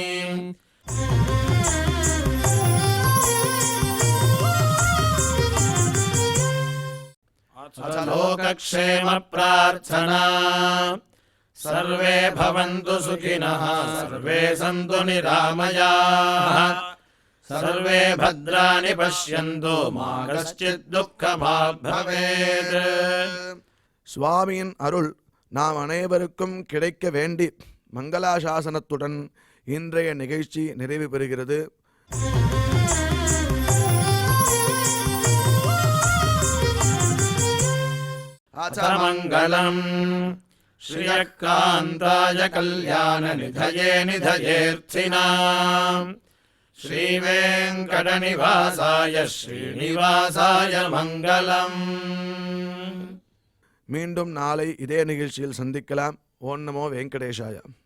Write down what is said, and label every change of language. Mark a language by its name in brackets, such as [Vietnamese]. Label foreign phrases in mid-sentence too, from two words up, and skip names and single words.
[Sanskrit] अथ लोकक्षेम प्रार्थना सर्वे भवन्तु सुखिनः सर्वे सन्तु निरामयाः सर्वे भद्राणि पश्यन्तु मा कश्चित् दुःखभाग् भवेत्. [Tamil] சுவாமியின் அருள் நாம் அனைவருக்கும் கிடைக்க வேண்டி மங்களாசாசனத்துடன் இன்றைய நிகழ்ச்சி நிறைவு பெறுகிறது. [Sanskrit] மங்களம் श्रियकान्ताय कल्याणनिधये निधयेऽर्थिनाम् श्रीवेङ्कटनिवासाय श्रीनिवासाय मङ्गलम्. [Tamil] மீண்டும் நாளை இதே நிகழ்ச்சியில் சந்திக்கலாம். [Sanskrit] ॐ नमो वेङ्कटेशाय.